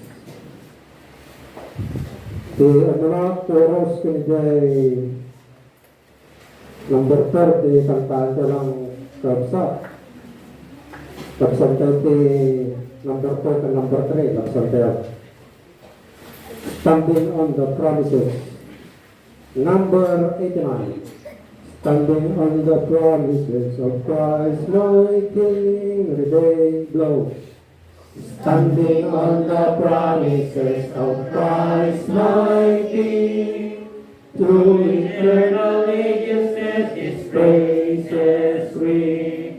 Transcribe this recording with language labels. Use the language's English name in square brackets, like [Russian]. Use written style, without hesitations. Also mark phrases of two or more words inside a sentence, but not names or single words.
[Iloko] Iti ano chorus kinigay number 30, kantaan ko lang kapsat. Kapsat tayo iti [English] number 4 and number 3, [Iloko] kapsat tayo. [English] Standing on the promises. Number 89. Standing on the promises of Christ, my King, every day blow. Standing on the promises of Christ, my King, through eternal ages His praises ring.